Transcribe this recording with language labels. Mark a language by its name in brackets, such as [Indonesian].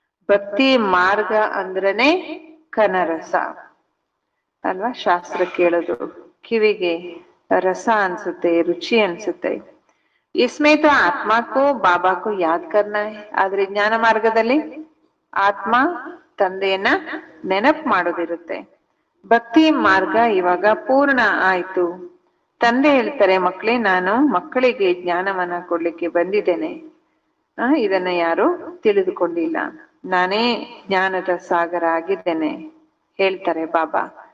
[Kannada] ಭಕ್ತಿ ಮಾರ್ಗ ಅಂದ್ರನೆ ಕನರಸ ಅಲ್ವಾ. ಶಾಸ್ತ್ರ ಕೇಳೋದು ಕಿವಿಗೆ ರಸ ಅನ್ಸುತ್ತೆ, ರುಚಿ ಅನ್ಸುತ್ತೆ. [Hindi] इसमें तो आत्मा को बाबा को याद करना है. [Kannada] ಆದ್ರೆ ಜ್ಞಾನ ಮಾರ್ಗದಲ್ಲಿ ಆತ್ಮ ತಂದೆಯನ್ನ ನೆನಪು ಮಾಡೋದಿರುತ್ತೆ. ಭಕ್ತಿ ಮಾರ್ಗ ಇವಾಗ ಪೂರ್ಣ ಆಯ್ತು. ತಂದೆ ಹೇಳ್ತಾರೆ, ಮಕ್ಕಳೇ ನಾನು ಮಕ್ಕಳಿಗೆ ಜ್ಞಾನವನ್ನ ಕೊಡ್ಲಿಕ್ಕೆ ಬಂದಿದ್ದೇನೆ. ಇದನ್ನ ಯಾರು ತಿಳಿದುಕೊಂಡಿಲ್ಲ. ನಾನೇ ಜ್ಞಾನದ ಸಾಗರ ಆಗಿದ್ದೇನೆ ಹೇಳ್ತಾರೆ ಬಾಬಾ.